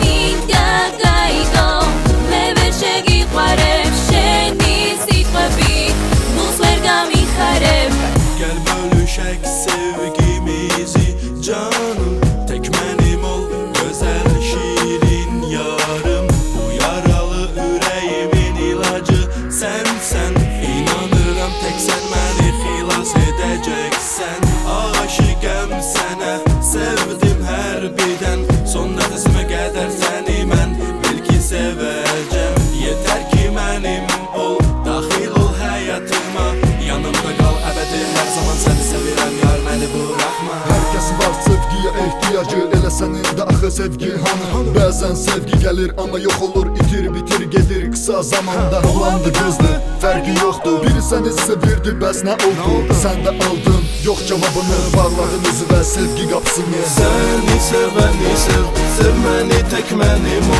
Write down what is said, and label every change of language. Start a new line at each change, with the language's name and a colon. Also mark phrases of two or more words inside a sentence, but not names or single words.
Turkish: Gel bölüşek sevgimizi canım, tek benim ol, güzel şirin yarım. Bu yaralı yüreğimin ilacı sensen.
Azerbaijani: İnanırım tek sen beni xilas edeceksen. Aşıkım sənə, sevdim her birden. Son nəfəsimə qədər səni mən bil ki sevəcəm.
Turkish: Yeter ki benim ol, daxil ol hayatıma. Yanımda kal ebedi, her zaman seni sevirəm yar, məni bırakma. Herkesin var sevgiye ihtiyacı,
Azerbaijani: elə sənin də axı sevgi hanı? Bəzən sevgi gəlir ama yok olur, itir bitir gedir kısa zamanda. Olandı gözlü, fərqi yoxdur, biri səni sevirdi, bəs nə oldu? Sən də aldın, yox cavabını, bağladın özü və sevgi qapısını.
Turkish: Seni seveni sev, sevmeni tek benim ol.